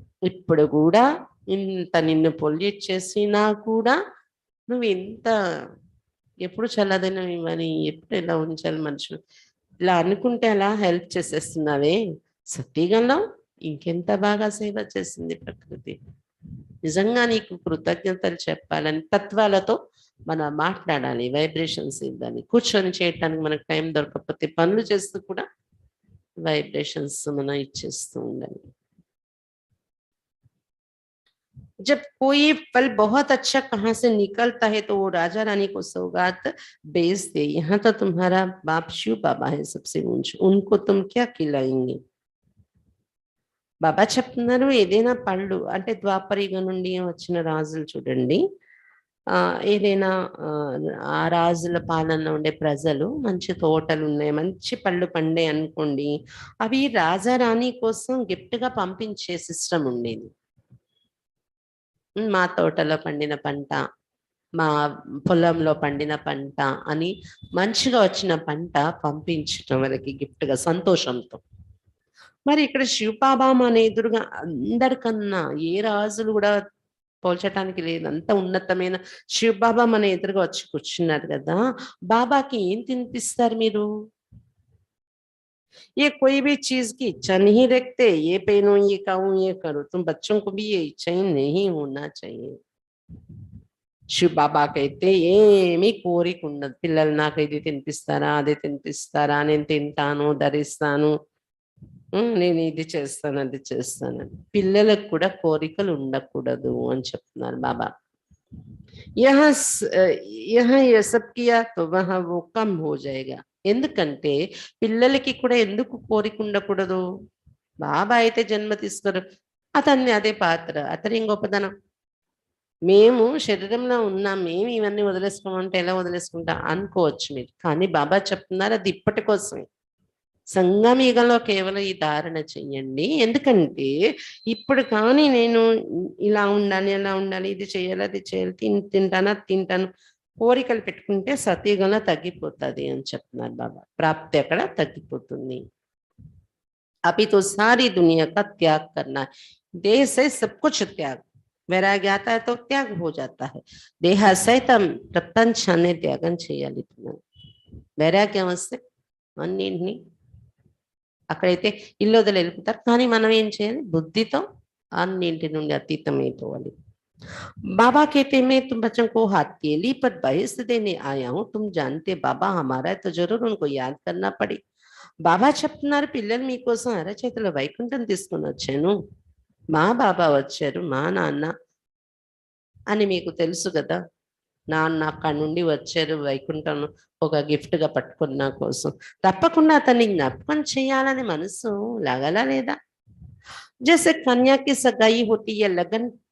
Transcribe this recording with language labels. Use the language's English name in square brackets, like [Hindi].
[Telugu] ఇప్పుడు కూడా ఇంత నిన్ను పొల్యూట్ చేసినా కూడా నువ్వు ఇంత ఎప్పుడు చల్లదనం ఇవ్వని, ఎప్పుడు ఇలా ఉంచాలి మనుషులు, ఇలా అనుకుంటే అలా హెల్ప్ చేసేస్తున్నావే సత్యగంలో, ఇంకెంత బాగా సేవ చేసింది ప్రకృతి. నిజంగా నీకు కృతజ్ఞతలు చెప్పాలని తత్వాలతో మనం మాట్లాడాలి, వైబ్రేషన్స్ ఇవ్వాలి. కూర్చొని చేయటానికి మనకు టైం దొరకకపోతే పనులు చేస్తూ కూడా వైబ్రేషన్స్ మనం ఇచ్చేస్తూ ఉండాలి. [Hindi] जब कोई फल बहुत अच्छा कहाँ से निकलता है तो वो राजा रानी को सौगात बेच दे, यहाँ तो तुम्हारा बाप शिव बाबा है सबसे ऊंच, उनको तुम क्या खिलाएंगे. [Telugu] బాబా చెప్తున్నారు, ఏదైనా పళ్ళు అంటే ద్వాపరయుగ నుండి వచ్చిన రాజులు చూడండి, ఏదైనా ఆ రాజుల పాలనలో ఉండే ప్రజలు మంచి తోటలు ఉన్నాయి, మంచి పళ్ళు పండే అనుకోండి, అవి రాజా రాణి కోసం గిఫ్ట్ గా పంపించే సిస్టమ్ ఉండేది. మా తోటలో పండిన పంట, మా పొలంలో పండిన పంట అని మంచిగా వచ్చిన పంట పంపించటం వాళ్ళకి గిఫ్ట్ గా సంతోషంతో. మరి ఇక్కడ శివబాబామ అనే ఎదురుగా అందరికన్నా ఏ రాజులు కూడా పోల్చటానికి లేదు, అంత ఉన్నతమైన శివబాబా మన ఎదురుగా వచ్చి కూర్చున్నారు కదా, బాబాకి ఏం తినిపిస్తారు మీరు? [Hindi] ये कोई भी चीज की इच्छा नहीं रखते, ये पहनो, ये खाऊं, ये करो, तुम बच्चों को भी ये इच्छा ही नहीं होना चाहिए. [Telugu] శివ బాబా అయితే ఏమీ కోరిక ఉండదు, పిల్లలు నాకు ఇది తినిపిస్తారా, అది తినిపిస్తారా, నేను తింటాను, ధరిస్తాను, నేను ఇది చేస్తాను, అది చేస్తానని. పిల్లలకు కూడా కోరికలు ఉండకూడదు అని చెప్తున్నారు బాబా. [Hindi] यहाँ यहाँ ये सब किया तो वहाँ वो कम हो जाएगा. [Telugu] ఎందుకంటే పిల్లలకి కూడా ఎందుకు కోరిక ఉండకూడదు? బాబా అయితే జన్మ తీసుకోరు, అతన్ని అదే పాత్ర, అతని గొప్పదనం. మేము శరీరంలో ఉన్నాం, మేము ఇవన్నీ వదిలేసుకోమంటే ఎలా వదిలేసుకుంటా అనుకోవచ్చు మీరు, కానీ బాబా చెప్తున్నారు అది ఇప్పటి కోసమే. సంగమయుగంలో కేవలం ఈ ధారణ చెయ్యండి, ఎందుకంటే ఇప్పుడు కానీ నేను ఇలా ఉండాలి, అలా ఉండాలి, ఇది చేయాలి, అది చేయాలి, తింటాను, అది తింటాను, కోరికలు పెట్టుకుంటే సతయుగంలో తగ్గిపోతుంది అని చెప్తున్నారు బాబా. ప్రాప్తి అక్కడ తగ్గిపోతుంది. [Hindi] अभी तो सारी दुनिया का त्याग करना है, देह से सब कुछ त्याग. वैराग्य आता है तो त्याग हो जाता है. [Telugu] देह సైతం ప్రపంచాన్ని త్యాగం చేయాలి. వైరాగ్యం వస్తే అన్నింటినీ అక్కడైతే ఇల్లు వదిలి వెళ్ళిపోతారు, కానీ మనం ఏం చేయాలి? బుద్ధితో అన్నింటి నుండి అతీతమైపోవాలి. [Hindi] बाबा कहते मैं तुम बच्चों को हथेली पर बहस देने आया हूँ, तुम जानते बाबा हमारा है तो जरूर उनको याद करना पड़े. [Telugu] బాబా చెప్తున్నారు, పిల్లలు మీకోసం అరచేతిలో వైకుంఠం తీసుకొని వచ్చాను, మా బాబా వచ్చారు, మా నాన్న అని మీకు తెలుసు కదా, నాన్న అక్కడి నుండి వచ్చారు వైకుంఠం ఒక గిఫ్ట్ గా పట్టుకున్న నా కోసం, తప్పకుండా అతన్ని జ్ఞాపకం చేయాలని మనసు లాగలా లేదా? [Hindi] जैसे कन्या की सगाई होती है, लगन